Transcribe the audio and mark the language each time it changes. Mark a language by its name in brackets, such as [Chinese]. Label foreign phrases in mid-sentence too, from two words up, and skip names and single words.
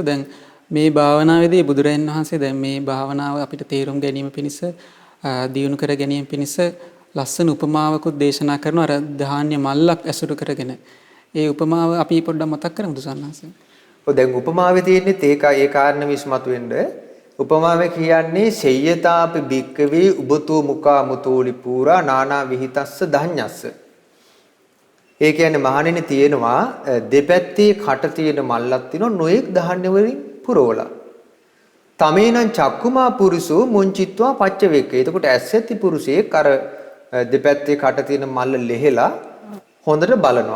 [Sinhala] දැන් මේ භාවනාවේදී බුදුරජාණන් වහන්සේ දැන් මේ භාවනාව අපිට තේරුම් ගැනීම පිණිස දියුණු කර ගැනීම පිණිස ලස්සන උපමාවකුත් දේශනා කරනවා අර ධාන්‍ය මල්ලක් ඇසුරු කරගෙන. ඒ උපමාව අපි පොඩ්ඩක් මතක් කරමුද සන්නහසේ? ඔය දැන් උපමාවේ තියෙන්නේ ඒ කාරණේ විශ්මතු වෙන්න. උපමාවේ කියන්නේ [Pali] සෙය්‍යතාපි බික්කවේ උබතෝ මුකා මුතෝලි පූරා නානා විහිතස්ස ධඤ්ඤස්ස. [Sinhala] ඒ කියන්නේ මහණෙනි තියෙනවා දෙපැත්තේ කට තියෙන මල්ලක් තියෙනවා නොඑක් ධාන්‍ය වලින් පුරවලා. [Pali] තමේනං චක්කුමා පුරුෂෝ මුංචිත්වා පච්චවේක්ක. [Sinhala] එතකොට ඇස්සැති පුරුෂයෙක් අර දෙපැත්තේ කට තියෙන මල්ල ලෙහෙලා හොඳට බලනවා.